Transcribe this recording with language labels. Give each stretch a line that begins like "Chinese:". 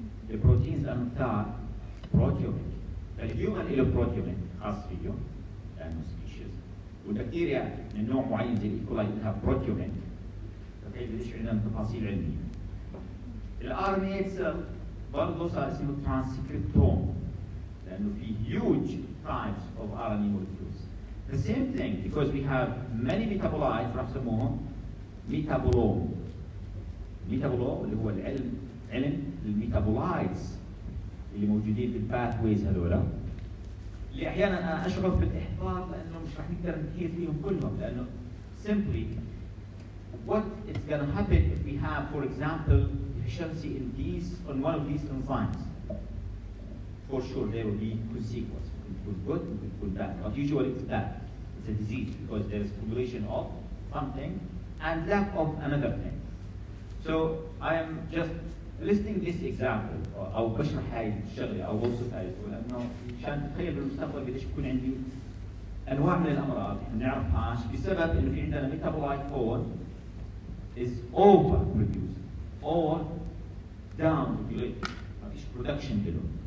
Arabic: البروتينز لانه بتاع بروتيوميك، فالهيومن له بروتيوميك خاص فيه لانه سبيشيز، والبكتيريا من نوع معين زي الايكولاي لها بروتيومين. فكيف بديش عندنا تفاصيل علميه. الار ان اي برضه صار اسمه ترانسكريبتوم لانه في
English: huge types of RNA molecules. The same thing because we have many metabolites
Arabic: راح يسموهم ميتابولوم. ميتابولوم اللي هو العلم علم الميتابولايتس اللي موجودين في الباثويز هذولا، اللي احيانا انا اشعر بالاحباط لانه مش رح نقدر نحيط فيهم كلهم، لانه
English: simply what is going to happen if we have, for example, deficiency in on one of these enzymes. For sure there will be consequences. It could be good, it could be bad, but usually it's bad. It's a disease because there is accumulation of something and lack of another thing. So I am just listing this example
Arabic: او بشرح هاي الشغله او بوصف هاي لانه مشان تتخيل بالمستقبل قديش بكون عندي انواع من الامراض احنا ما نعرفهاش بسبب انه في عندنا ميتابولايت هون
English: is over produced or down regulated،
Arabic: ما فيش برودكشن له.